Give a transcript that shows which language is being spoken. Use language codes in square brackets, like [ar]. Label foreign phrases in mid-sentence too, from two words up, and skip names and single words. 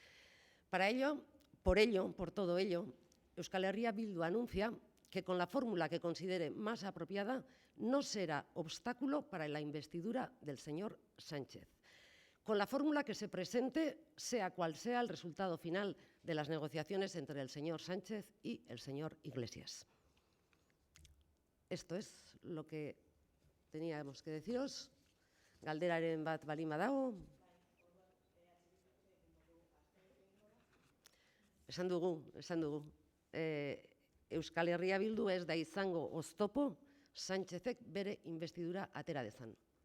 [es] Por todo ello, Euskal Herria Bildu anuncia que con la fórmula que considere más apropiada no será obstáculo para la investidura del señor Sánchez. Con la fórmula que se presente, sea cual sea el resultado final de las negociaciones entre el señor Sánchez y el señor Iglesias. Esto es lo que teníamos que deciros. [eu] Galderaren bat baldin badago. Esan dugu. Euskal Herria Bildu ez da izango oztopo Sánchezek bere investidura atera dezan.